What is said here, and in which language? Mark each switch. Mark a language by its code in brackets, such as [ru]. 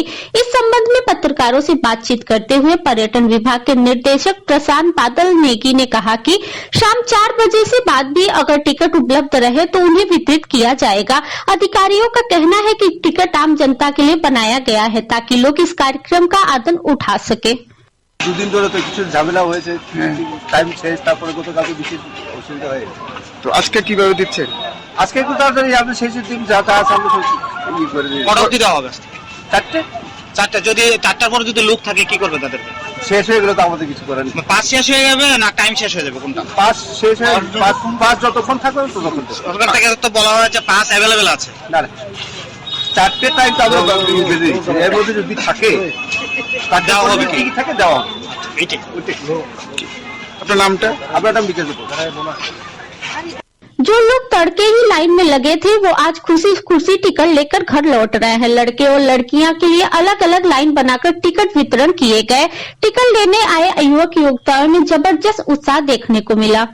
[hi] इस संबंध में पत्रकारों से बातचीत करते हुए पर्यटन विभाग के निदेशक प्रशांत बादल नेगी ने कहा कि शाम 4 बजे से बाद भी अगर टिकट उपलब्ध रहे तो उन्हें वितरित किया जाएगा। अधिकारियों का कहना है कि टिकट आम जनता के लिए बनाया गया है ताकि लोग इस कार्यक्रम का आनंद उठा सके। [bn] দুদিন ধরে তো কিছু ঝামেলা হয়েছে, টাইম শেষ, তারপরে গতকালকে বেশি অসুবিধা হয়ে। তো আজকে কিভাবে দিচ্ছেন? আজকে একটু তাড়াতাড়ি আপনি শেষের দিন যা তা আছে আমরা ই করে দিই। কটা অবধি দেওয়া হবে? 4টে। যদি 4টার পরে যদি লোক থাকে কি করবে তাদেরকে? শেষ হয়ে গেলে তো আমাদের কিছু করার নেই। পাস শেষ হয়ে যাবে না টাইম শেষ হয়ে যাবে কোনটা? পাস শেষ হয়ে পাস যতক্ষণ থাকবে ততক্ষণ। সরকার থেকে তো বলা হয়েছে পাস অ্যাভেলেবেল আছে। না 4টে টাইম তো আমরা বেঁধে দিয়েছি। এর মধ্যে যদি থাকে তার দেওয়া হবে, কি থাকে দেওয়া হবে। আপনার নামটা? আপনার নাম বিকাশ। [hi] जो लोग तड़के ही लाइन में लगे थे वो आज खुशी खुशी टिकट लेकर घर लौट रहे हैं। लड़के और लड़कियां के लिए अलग अलग लाइन बनाकर टिकट वितरण किए गए। टिकट लेने आए युवक युवतियों में जबरदस्त उत्साह देखने को मिला।